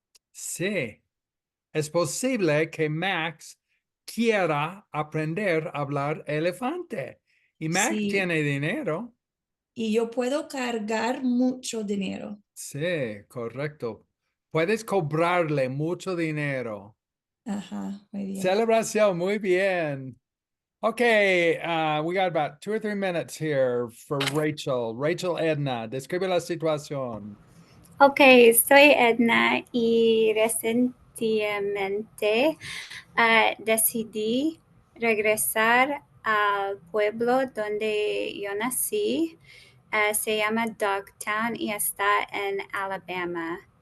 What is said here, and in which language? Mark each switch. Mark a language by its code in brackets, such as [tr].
[es] Sí, es posible que Max quiera aprender a hablar elefante. Y Max Sí. tiene dinero. Y yo puedo cargar mucho dinero. Sí, correcto. Puedes cobrarle mucho dinero. Ajá, muy bien. Celebración, muy bien. [en] Okay, we got about 2 or 3 minutes here for Rachel. [es] Rachel Edna, describe la situación. Ok, soy Edna y recientemente decidí regresar al pueblo donde yo nací. Se llama Dogtown y está en Alabama.